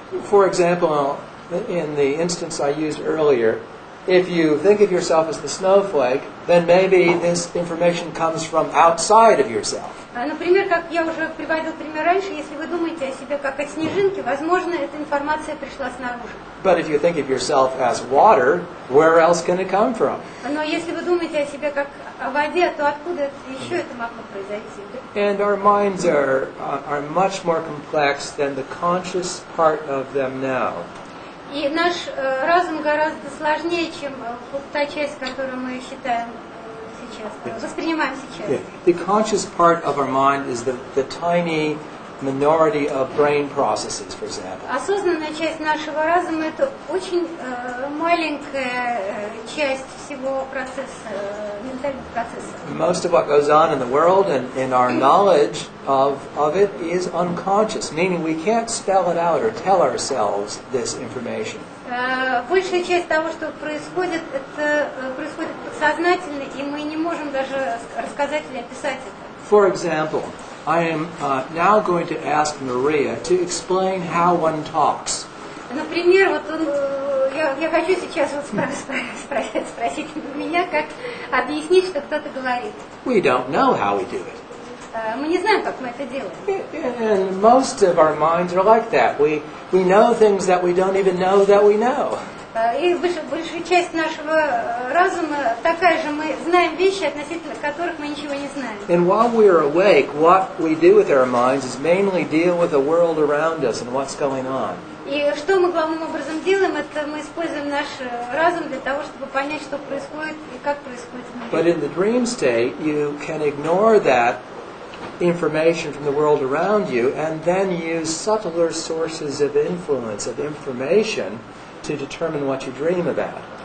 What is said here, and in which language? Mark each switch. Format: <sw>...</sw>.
<en>For example, in the instance I used earlier, if you think of yourself as the snowflake, then maybe this information comes from outside of yourself.</en> <ru>Например, как я уже приводил пример раньше, если вы думаете о себе как о снежинке, возможно, эта информация пришла снаружи.</ru> <en>But if you think of yourself as water, where else can it come from?</en> <ru>Но если вы думаете о себе как о воде, то откуда еще это могло произойти?</ru> <en>And our minds are much more complex than the conscious part of them know.</en> <ru>И наш разум гораздо сложнее, чем та часть, которую мы считаем сейчас, воспринимаем сейчас.</ru> <en>Yeah. The conscious part of our mind is the tiny minority of brain processes, for example.</en> <ru>Осознанная часть нашего разума – это очень маленькая часть всего процесса, ментального процесса.</ru> <en>Most of what goes on in the world and in our knowledge of it is unconscious, meaning we can't spell it out or tell ourselves this information.</en> <ru>Большая часть того, что происходит, это происходит подсознательно, и мы не можем даже рассказать или описать это.</ru> <en>For example, I am now going to ask Maria to explain how one talks.</en> <ru>Например, вот я хочу сейчас вот спросить меня, как объяснить, что кто-то говорит.</ru> <en>We don't know how we do it.</en> <ru>Мы не знаем, как мы это делаем.</ru> <en>And most of our minds are like that. We know things that we don't even know that we know.</en> <ru>И большая часть нашего разума такая же. Мы знаем вещи, относительно которых мы ничего не знаем.</ru> <en>And while we are awake, what we do with our minds is mainly deal with the world around us and what's going on.</en> <ru>И что мы главным образом делаем, это мы используем наш разум для того, чтобы понять, что происходит и как происходит в мире.</ru> <en>But in the dream state, you can ignore that information from the world around you and then use subtler sources of influence, of information, to determine what you dream about.</en>